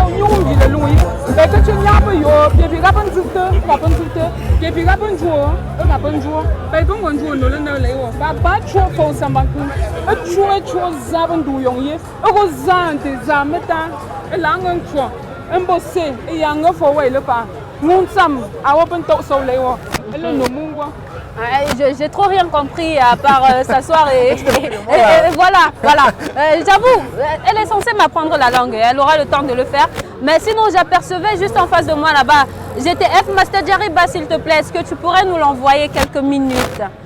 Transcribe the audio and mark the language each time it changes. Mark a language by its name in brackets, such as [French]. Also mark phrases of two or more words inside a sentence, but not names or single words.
[French] nyungi le lui be ke nya ba yo ye biga ban zute ye biga ban juo ga ban juo be ko ngon juo no le no le wo ba chuo fo samba ku chuo za ban du yong ye ko zante za meta langan chuo embo se yang fo we le pa ngun sam awo ban to so le wo J'ai trop rien compris à part s'asseoir et voilà. J'avoue, elle est censée m'apprendre la langue, elle aura le temps de le faire. Mais sinon, j'apercevais juste en face de moi là-bas, GTF Master Jariba, s'il te plaît, est-ce que tu pourrais nous l'envoyer quelques minutes?